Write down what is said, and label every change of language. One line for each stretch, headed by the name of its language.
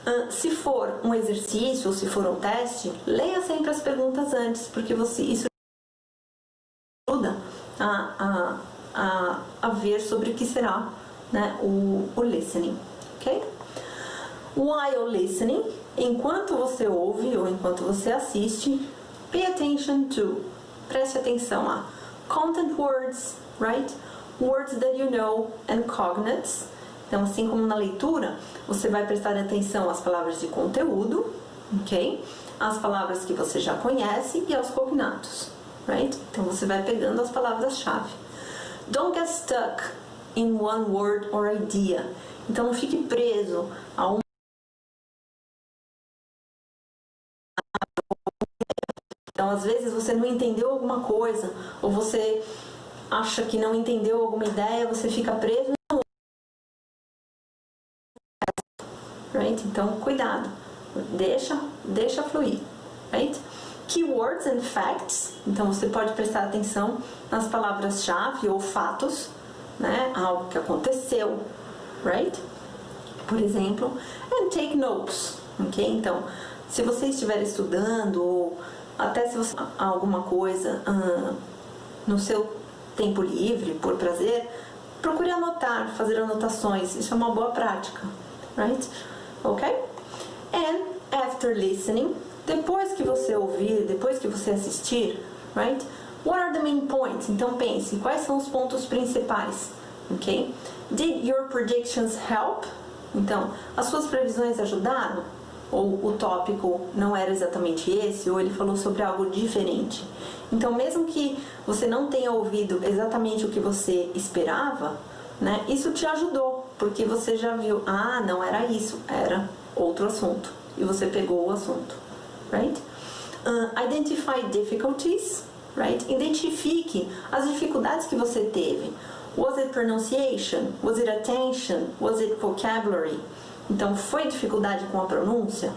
Portuguese: Se for um exercício ou se for um teste, leia sempre as perguntas antes, porque isso ajuda a ver sobre o que será, né, o listening, ok?
English: While listening,
Portuguese: enquanto você ouve ou enquanto você assiste,
English: pay attention to,
Portuguese: preste atenção a
English: content words, right? Words that you know and cognates.
Portuguese: Então, assim como na leitura, você vai prestar atenção às palavras de conteúdo, ok? Às palavras que você já conhece e aos cognatos, right? Então, você vai pegando as palavras-chave.
English: Don't get stuck in one word or idea.
Portuguese: Então, não fique preso a um. Então, às vezes, você não entendeu alguma coisa, ou você acha que não entendeu alguma ideia, você fica preso. Right? Então, cuidado, deixa fluir, right?
English: Keywords and facts,
Portuguese: então você pode prestar atenção nas palavras-chave ou fatos, né? Algo que aconteceu, right? Por exemplo,
English: and take notes, ok?
Portuguese: Então, se você estiver estudando ou até se você alguma coisa no seu tempo livre, por prazer, procure anotar, fazer anotações, isso é uma boa prática, right? Ok?
English: And after listening,
Portuguese: depois que você ouvir, depois que você assistir, right?
English: What are the main points?
Portuguese: Então pense, quais são os pontos principais? Ok?
English: Did your predictions help?
Portuguese: Então, as suas previsões ajudaram? Ou o tópico não era exatamente esse, ou ele falou sobre algo diferente? Então, mesmo que você não tenha ouvido exatamente o que você esperava, né, isso te ajudou, porque você já viu, não era isso, era outro assunto, e você pegou o assunto, right?
English: Identify difficulties, right?
Portuguese: Identifique as dificuldades que você teve.
English: Was it pronunciation? Was it attention? Was it vocabulary?
Portuguese: Então, foi dificuldade com a pronúncia?